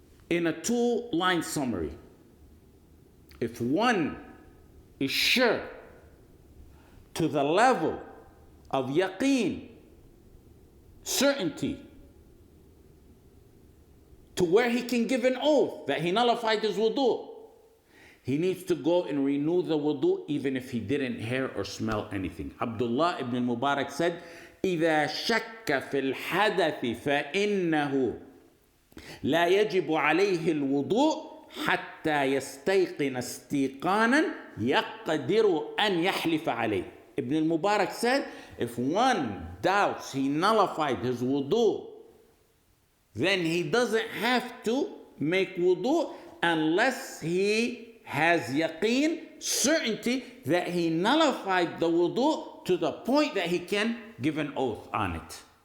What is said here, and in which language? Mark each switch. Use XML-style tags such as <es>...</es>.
<en>In a 2-line summary, if one is sure to the level of yaqeen, certainty, to where he can give an oath that he nullified his wudu, he needs to go and renew the wudu even if he didn't hear or smell anything. Abdullah ibn Mubarak said,</en> <ar>إِذَا شَكَّ فِي الْحَدَثِ فَإِنَّهُ لا يجب عليه الوضوء حتى يستيقن استيقانا يقدر أن يحلف عليه.</ar> <en>Ibn al-Mubarak said, if one doubts he nullified his wudu, then he doesn't have to make wudu unless he has yaqeen, certainty that he nullified the wudu to the point that he can give an oath on it.</en>